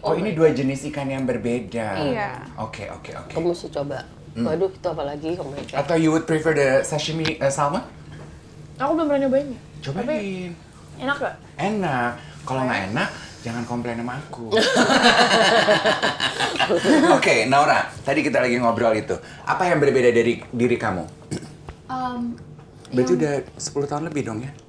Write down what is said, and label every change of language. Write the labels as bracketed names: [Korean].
[Indonesian] Oh, ini dua jenis ikan yang berbeda. Iya. Oke. kamu mesti coba. Waduh, itu apa lagi? [English] Oh my god. [Indonesian] Atau [English] you would prefer the sashimi salmon? [Indonesian] Aku belum pernah nyobain ya. Cobain. Enak gak? Enak. Kalau nggak enak, jangan komplain sama aku. Oke, Naura, tadi kita lagi ngobrol itu. Apa yang berbeda dari diri kamu? Berarti udah 10 tahun lebih dong ya?